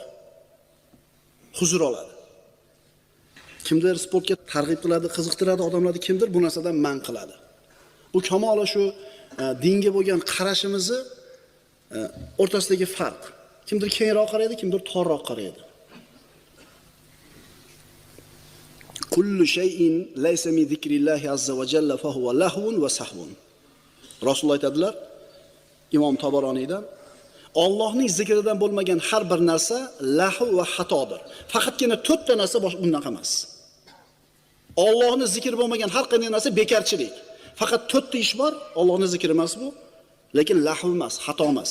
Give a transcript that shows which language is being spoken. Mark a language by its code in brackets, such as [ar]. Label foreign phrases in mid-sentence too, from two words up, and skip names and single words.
[uz] Huzur oladi. Kimdir sportga targ'ib qiladi, qiziqtiradi odamlarni, kimdir bu narsadan man qiladi. Bu kamoli shu dinga bo'lgan qarashimizni o'rtasidagi farq. Kimdir kengroq qaraydi, kimdir torroq qaraydi. [ar] كل شيء ليس من ذكر الله عز وجل فهو لهو وسهو. [uz] Rasululloh aytadilar, Imom Tabaroniydan, Allohning zikridan bo'lmagan har bir narsa lahu va xatodir. Faqatgina 4 ta narsa bundaqa emas. Allohning zikri bo'lmagan har qanday narsa bekarchilik. Faqat 4 ta ish bor, Allohning zikri emas bu, lekin lahu emas, xato emas.